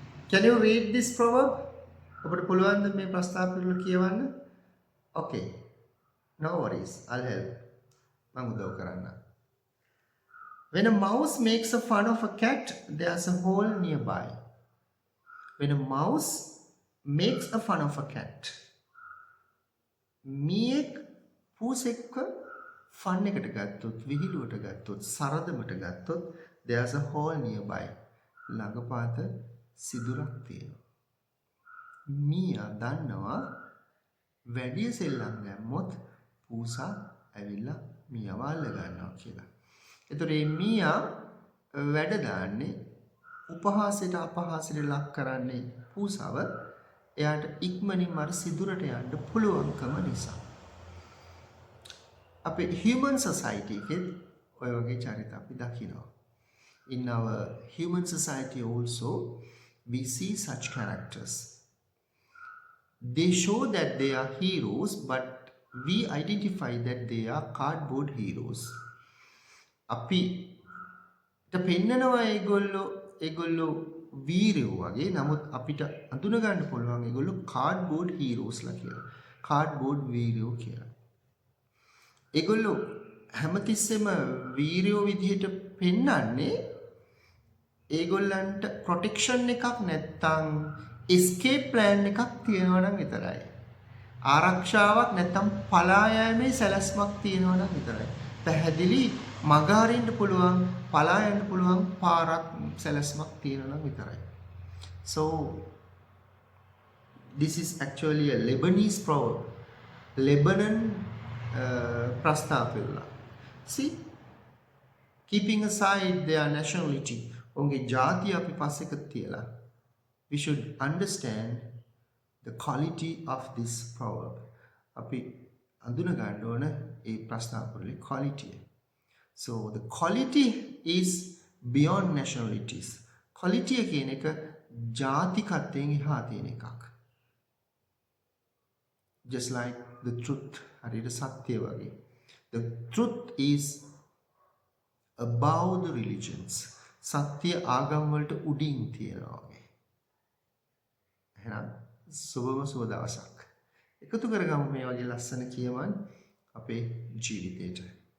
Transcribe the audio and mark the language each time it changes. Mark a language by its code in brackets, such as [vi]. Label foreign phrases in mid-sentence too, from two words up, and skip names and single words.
[en] Can you read this proverb? [si] ඔබට පුළුවන්ද මේ ප්‍රස්තාව පිළිවෙල කියවන්න? [en] Okay. No worries. I'll help. [si] මම උදව් කරන්නම්. [en] When a mouse makes a fun of a cat, there's a hole nearby. When a mouse makes a fun of a cat. [si] මියෙක් පූසෙක්ව ෆන් එකට ගත්තොත්, විහිළුවට ගත්තොත්, සරදමට ගත්තොත් [en] there's a hole nearby. [si] ළඟපාත සිදුරක් තියෙනවා. මීයා දන්නවා වැඩි සෙල්ලම් දැම්මොත් පූසා ඇවිල්ලා මීයාව අල්ල ගන්නවා කියලා. ඒතර මේ මීයා වැඩ දාන්නේ උපහාසයට අපහාසයට ලක් කරන්නේ පූසාව එයාට ඉක්මනින්ම අර සිදුරට යන්න පුළුවන්කම නිසා. අපේ [en] human society [si] එකේ ඔය වගේ චරිත අපි දකිනවා. [en] In our human society also we see such characters. They show that they are heroes, but we identify that they are cardboard heroes. [si] අපිට පෙන්නනවා ඒගොල්ලෝ වීරයෝ වගේ. නමුත් අපිට අඳුන ගන්න පුළුවන් ඒගොල්ලෝ [en] cardboard heroes [si] ලා කියලා. cardboard වීරයෝ කියලා. ඒගොල්ලෝ හැමතිස්සෙම වීරයෝ විදිහට පෙන්නන්නේ ඒගොල්ලන්ට ප්‍රොටෙක්ෂන් එකක් නැත්තම් [en] escape plan [si] එකක් තියෙනවා නම් විතරයි. ආරක්ෂාවක් නැත්තම් පලා යෑමේ සැලැස්මක් තියෙනවා නම් විතරයි. පැහැදිලි මග හරින්න පුළුවන්, පලා යන්න පුළුවන් පාරක් සැලැස්මක් තියෙනවා නම් විතරයි. [en] So this is actually a Lebanese proverb. [si] Lebanon ප්‍රස්තාපයලා. [en] See, keeping aside their nationality, [si] onge ජාතිය අපි පස්සෙක තියලා, [en] we should understand the quality of this proverb. [si] අපි අඳුන ගන්න ඕන ඒ ප්‍රස්තාපවලේ quality. [en] So the quality is beyond nationalities. [si] quality කියන එක ජාතිකත්වයෙන් එහා තියෙන එකක්. [en] Just like the truth. [si] හරියට සත්‍ය වගේ. [en] The truth is above the religions. [si] සත්‍ය ආගම් වලට උඩින් තියනවා වගේ. එහෙනම් සුබම සුබ දවසක්. එකතු කරගමු මේ වගේ ලස්සන කියමන් අපේ ජීවිතේට.